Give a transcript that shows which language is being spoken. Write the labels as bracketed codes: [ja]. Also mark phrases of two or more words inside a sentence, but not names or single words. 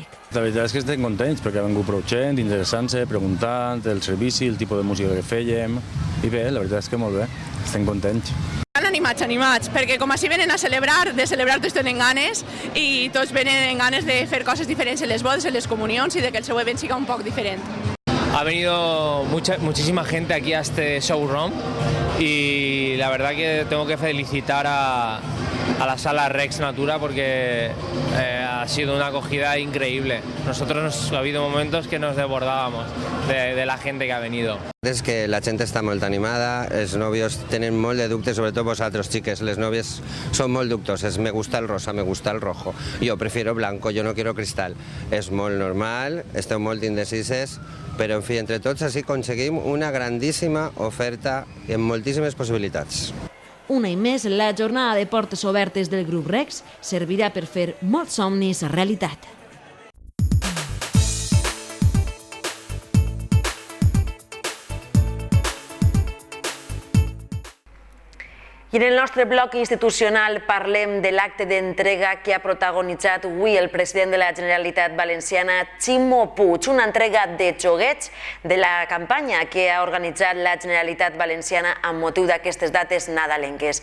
[ca] La veritat és que estem contents perquè ha vingut prou gent, interessant-se, preguntant el servici, el tipus de música que fèiem i bé, la veritat és que molt bé, estem contents. Estan animats, perquè com així venen a celebrar, de celebrar tots tenen ganes i tots venen en ganes de fer coses diferents en les bodes, en les comunions i de que el seu event siga un poc diferent. [es] Ha venido muchísima gente aquí a este showroom y la verdad que tengo que felicitar a la sala Rex Natura porque ha sido una acogida increíble. Nosotros ha habido momentos que nos desbordábamos de la gente que ha venido. [ca] És que la gent està molt animada, els nòvios tenen molt de dubtes, sobretot vosaltres, xiques, les nòvies són molt dubtoses, [es] me gusta el rosa, me gusta el rojo, yo prefiero blanco, yo no quiero cristal. [ca] És molt normal, esteu molt indecises, però en fi, entre tots així aconseguim una grandíssima oferta amb moltíssimes possibilitats. Un any més, la jornada de portes obertes del grup Rex servirà per fer molts somnis realitat. I en el nostre bloc institucional parlem de l'acte d'entrega que ha protagonitzat avui el president de la Generalitat Valenciana, Ximo Puig, una entrega de joguets de la campanya que ha organitzat la Generalitat Valenciana amb motiu d'aquestes dates nadalenques.